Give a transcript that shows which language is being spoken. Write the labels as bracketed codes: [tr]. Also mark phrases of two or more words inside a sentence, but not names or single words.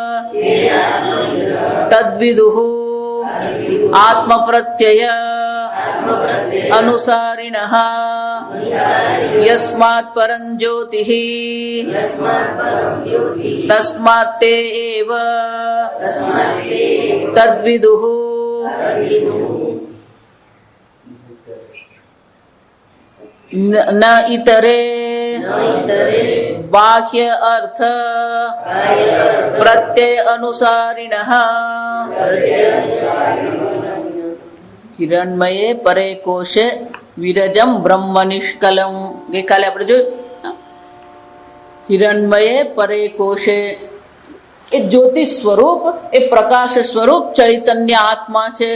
[sa] तद्विदुः आत्मप्रत्यय अनुसारिणः यस्मात् परं ज्योतिः तस्मात् ते एव तद्विदुः न इतरे बाह्य अर्थ प्रत्यय अनुसारिणः હિરણમયે પરે કોશે વિરજમ બ્રહ્મ નિષ્કલમ. [gu] ગઈકાલે આપણે જોયું [sa] હિરણમયે પરે કોશે [gu] એ જ્યોતિષ સ્વરૂપ, એ પ્રકાશ સ્વરૂપ ચૈતન્ય આત્મા છે.